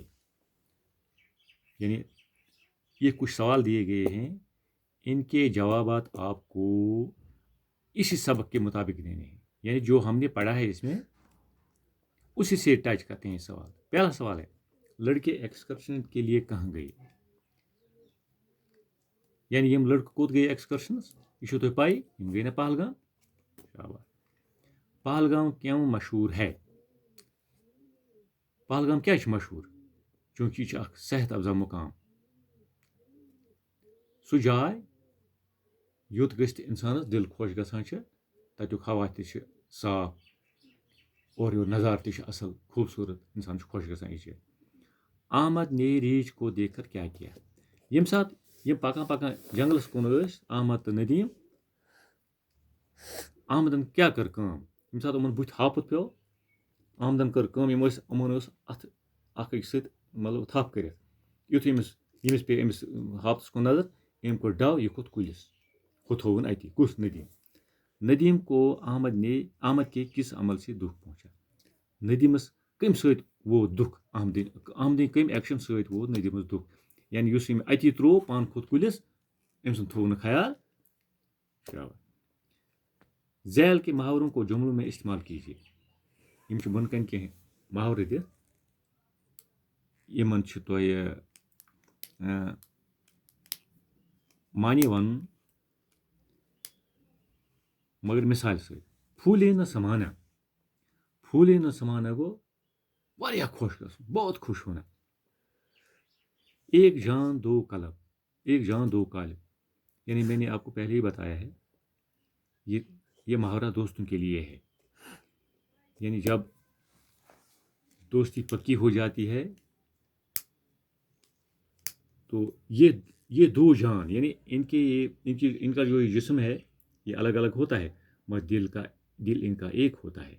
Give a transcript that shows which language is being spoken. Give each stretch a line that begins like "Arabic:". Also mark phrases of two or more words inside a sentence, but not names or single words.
Urdu: یعنی یہ کچھ سوال دیے گئے ہیں, ان کے جوابات آپ کو اسی سبق کے مطابق دینے ہیں. یعنی جو ہم نے پڑھا ہے اس میں اسی سے ٹچ کرتے ہیں سوال. پہلا سوال ہے لڑکے ایکسکرشن کے لیے کہاں گئے.
Kashmiri: یعنی یم لڑکے کوت گئے ایکسکرشنس یہ چھو تۄہہِ پائی یم گئی نا پہلگام.
Urdu: شاباش. پہلگام کیوں مشہور ہے.
Kashmiri: پہلگام کیا مشہور چونکہ یہ اخ صحت افزا مقام. سُہ جاے یوت گژھِ انسانس دل خوش گژھان چھِ. تتیُک ہوا تہِ چھِ صاف اور یور نظارٕ تہِ چھِ اصل خوبصورت. انسان چھُ خوش گژھان یہ جایہِ.
Urdu: احمد نے ریچھ کو دیکھ کر کیا کیا.
Kashmiri: ییٚمہِ ساتہٕ یم پکان جنگلس کُن ٲسۍ احمد تہٕ ندیم. احمدن کیا کٔر کٲم ییٚمہِ ساتہٕ یِمن بُتھِ ہاپُت پیوٚو احمدن کٔر کٲم. یِمن ٲس اتھٕ اکھ أکِس سۭتۍ مطلب تھپھ کٔرِتھ. یُتھُے ییٚمِس پیٚیہِ أمِس ہاپتس کُن نظر أمۍ کوٚر ڈو یہِ کھوٚت کُلِس ہُتھووُن اتی.
Urdu: کُس ندیم کو احمد کے کس عمل سے دکھ پہنچا.
Kashmiri: ندیمس کمہِ سۭتۍ ووت دکھ احمدٕنۍ کمہِ ایکشن سۭتۍ ووت ندیمس دکھ. یعنی یُس أمۍ اتی تروو پان کھوٚت کُلِس أمۍ سُنٛد تھوو نہٕ خیال.
Urdu: ذیل کے محاوروں کو جملوں میں استعمال کیجیے.
Kashmiri: یم چھِ بۄن کَنۍ کینٛہہ محاورٕ دِتھ یِمن چھِ تۄہہِ معنی وَنُن مگر مثالہِ سۭتۍ.
Urdu: پھوٗلے نہ سمانا. پھوٗلے نہ سمانا
Kashmiri: گوٚو واریاہ خوش گژھُن,
Urdu: بہت خوش ہونا. ایک جان دو کالب یعنی میں نے آپ کو پہلے ہی بتایا ہے یہ محاورہ دوستوں کے لیے ہے. یعنی جب دوستی پکی ہو جاتی ہے تو یہ 2 جان یعنی ان کا جو جسم ہے یہ الگ الگ ہوتا ہے مگر دل ان کا ایک ہوتا ہے.